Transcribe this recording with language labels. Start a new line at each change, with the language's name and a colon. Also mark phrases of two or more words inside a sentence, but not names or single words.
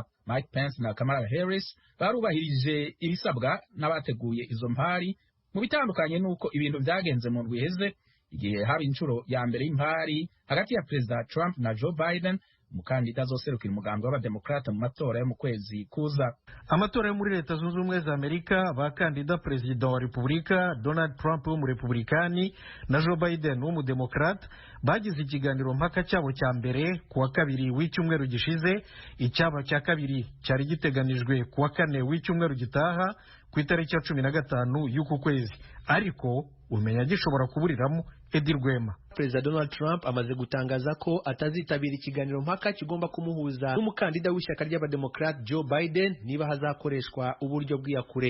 Rundi: Mike Pence na Kamala Harris barubahirije ibisabwa n'abateguye izo mpari mu bitandukanye nuko ibintu vyagenze mu ndwi iheze igihe haba inshuro ya mbere y'impari hagati ya Perezida Trump na Joe Biden umukandida azoserukira umugambi w'abademokrata mu matora yo mu kwezi kuza.
Kinyarwanda: Amatora yo muri Leta Zunze Ubumwe za Amerika bakandida Perezida wa Repubulika Donald Trump w'umurepublikani na Joe Biden w'umudemokrate bagize ikiganiro mpaka cyabo cya mbere kuwa kabiri w'icyumweru gishize. Icyaba cya kabiri cyari giteganijwe kuwa kane w'icyumweru gitaha ku itariki ya 15 y'uku kwezi, ariko umenya gishobora kuburiramo Edi Rwema. Perezida Donald Trump amaze gutangaza ko atazitabira ikiganiro mpaka kigomba kumuhuza n'umukandida w'ishyaka ry'abademokrate Joe Biden niba hazakoreshwa uburyo bw'iyakure.